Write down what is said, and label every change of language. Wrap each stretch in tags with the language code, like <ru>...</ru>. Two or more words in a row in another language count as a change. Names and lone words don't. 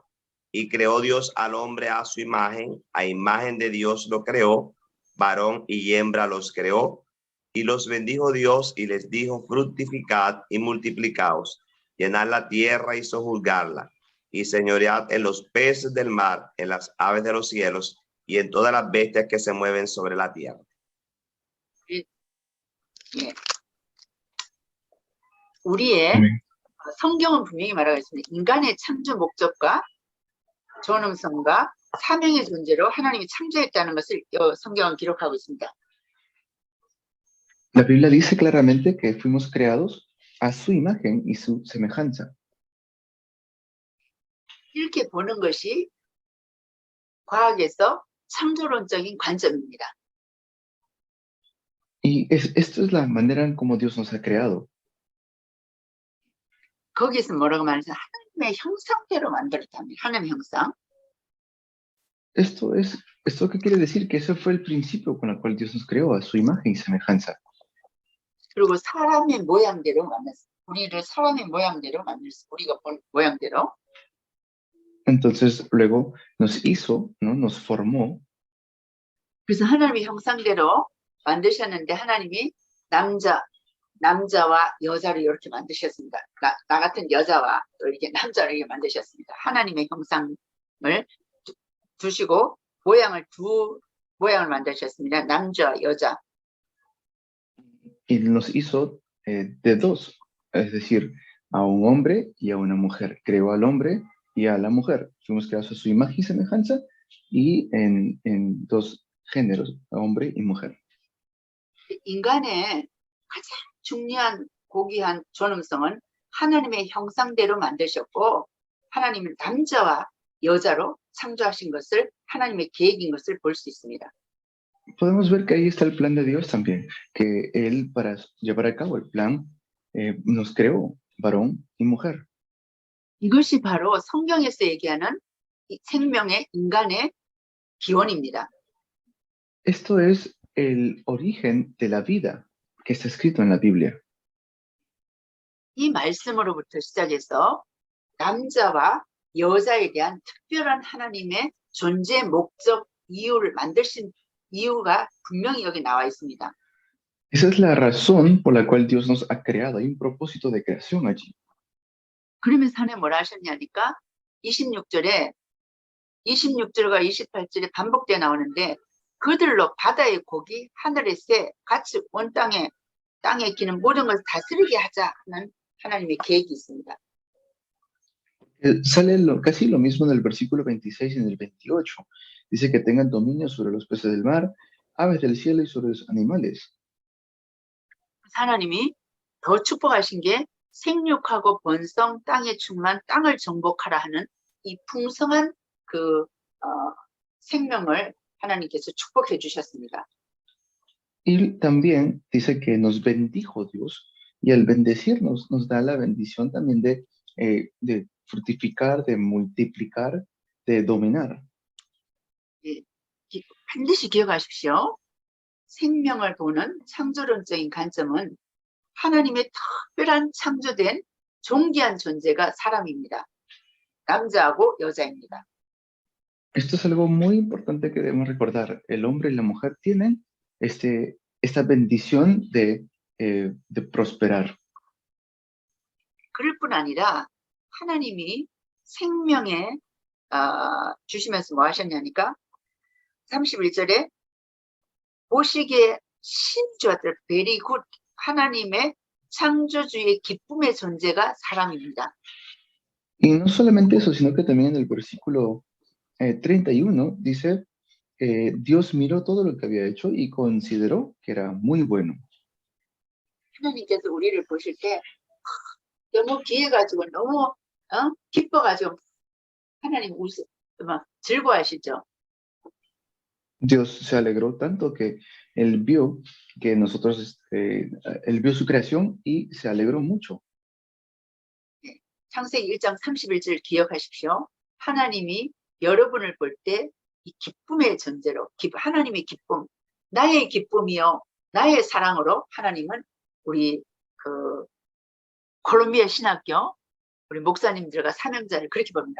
<es>Y creó Dios al hombre a su imagen de Dios lo creó, varón y hembra los creó, y los bendijo Dios y les dijo, fructificad y multiplicaos, llenad la tierra y sojuzgarla, y señoread en los peces del mar, en las aves de los cielos, y en todas las bestias que se mueven sobre la tierra.</es> <ko>예. 우리의 성경은 분명히 말하고 있습니다. 인간의 창조 목적과 존엄성과 사명의 존재로 하나님이 창조했다는 것을 성경은 기록하고 있습니다.</ko> <es>La Biblia dice claramente que fuimos creados a su imagen y su semejanza.</es> <ko>이렇게 보는 것이 과학에서 창조론적인 관점입니다.</ko> <es>Y esto es la manera en cómo Dios nos ha creado.</es> <ko>거기서 뭐라고 말하죠? 하나님의 형상대로 만들었답니다. 하나님의 형상.</ko> <es>¿Esto qué quiere decir? Que ese fue el principio con el cual Dios nos creó, a su imagen y semejanza.</es> <ko>그리고 사람의 모양대로 만들었어요. 우리를 사람의 모양대로 만들었어요. 우리가 본 모양대로.</ko> <es>Entonces luego nos hizo, ¿no? Nos formó.</es> <ko>그래서 하나님의 형상대로 만드셨는데 하나님이 남자와 여자를 이렇게 만드셨습니다. 나 같은 여자와 또 이렇게 남자를 이렇게 만드셨습니다. 하나님의 형상을 두시고 두 모양을 만드셨습니다. 남자, 여자.</ko> <es>Y nos hizo de dos, es decir, a un hombre y a una mujer. Creó al hombre y a la mujer. Fuimos creados a su imagen y semejanza y en dos géneros, hombre y mujer.</es> <ko>인간의 가장 중요한 고귀한 존엄성은 하나님의 형상대로 만드셨고 하나님은 남자와 여자로 창조하신 것을 하나님의 계획인 것을 볼 수 있습니다.</ko> <es>Podemos ver que ahí está el plan de Dios también, que Él para llevar a cabo el plan nos creó varón y mujer.</es> <ko>이것이 바로 성경에서 얘기하는 이 생명의 인간의 기원입니다.</ko> <es>Esto es el origen de la vida que está escrito en la Biblia.</es> <ko>이 말씀으로부터 시작해서 남자와 여자에 대한 특별한 하나님의 존재 목적 이유를 만드신 이유가 분명히 여기 나와 있습니다.</ko> <es>Esa es la razón por la cual Dios nos ha creado. Hay un propósito de creación allí.</es> <ko>그러면서 하나님 뭐라 하셨냐니까 26절과 28절에 반복되어 나오는데 그들로 바다의 고기, 하늘의 새, 같이 온 땅에 기는 모든 것을 다스리게 하자는 하나님의 계획이 있습니다.</ko> <es>Sale casi lo mismo en el versículo 26 y en el 28. Dice que tengan dominio sobre los peces del mar, aves del cielo y sobre los animales.</es> <ko>하나님이 더 축복하신 게 생육하고 번성, 땅에 충만, 땅을 정복하라 하는 이 풍성한 생명을 하나님께서 축복해 주셨습니다.</ko> <es>Y también dice que nos bendijo Dios y al bendecirnos nos da la bendición también de fructificar, de multiplicar, de dominar.</es> <ko>반드시 기억하십시오. 생명을 보는 창조론적인 관점은 하나님의 특별한 창조된 존귀한 존재가 사람입니다. 남자하고 여자입니다.</ko> <es>Esto es algo muy importante que debemos recordar. El hombre y la mujer tienen esta bendición de prosperar.</es> <ko>그럴 뿐 아니라 하나님이 생명에 주시면서 뭐 하셨냐니까 31절에 보시기에 신주하들</ko> <en>very good</en> <ko>하나님의 창조주의 기쁨의 존재가 사람입니다.</ko> <es>Y no solamente eso, sino que también en el versículo 31 dice, Dios miró todo lo que había hecho y consideró que era muy bueno.</es> <ko>하나님께서 우리를 보실 때 너무 귀해가지고 너무 기뻐가지고 하나님 막 즐거워하시죠.</ko> <es>Dios se alegró tanto que él vio que nosotros, él vio su creación y se alegró mucho.</es> <ko>창세기 1장 31절 기억하십시오. 하나님이 여러분을 볼 때 이 기쁨의 존재로 하나님의 기쁨, 나의 기쁨이요, 나의 사랑으로 하나님은 우리 그 콜롬비아 신학교 우리 목사님들과 사명자를 그렇게 봅니다.</ko>